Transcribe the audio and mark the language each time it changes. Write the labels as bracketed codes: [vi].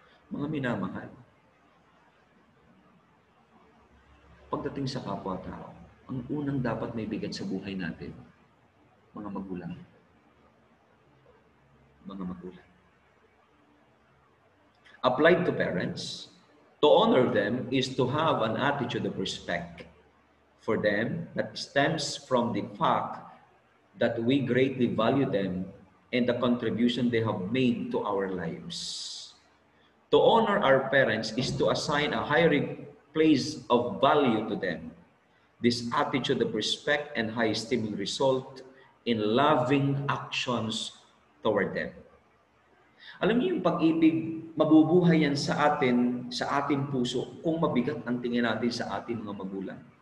[tl] Mga minamahal, pagdating sa kapwa-tao, ang unang dapat may bigat sa buhay natin, mga magulang. Mga magulang. [en] Applied to parents, to honor them is to have an attitude of respect for them that stems from the fact that we greatly value them and the contribution they have made to our lives. To honor our parents is to assign a higher place of value to them. This attitude of respect and high esteem will result in loving actions toward them. [tl] Alam niyo yung pag-ibig, mabubuhay yan sa ating puso kung mabigat ang tingin natin sa ating mga magulang.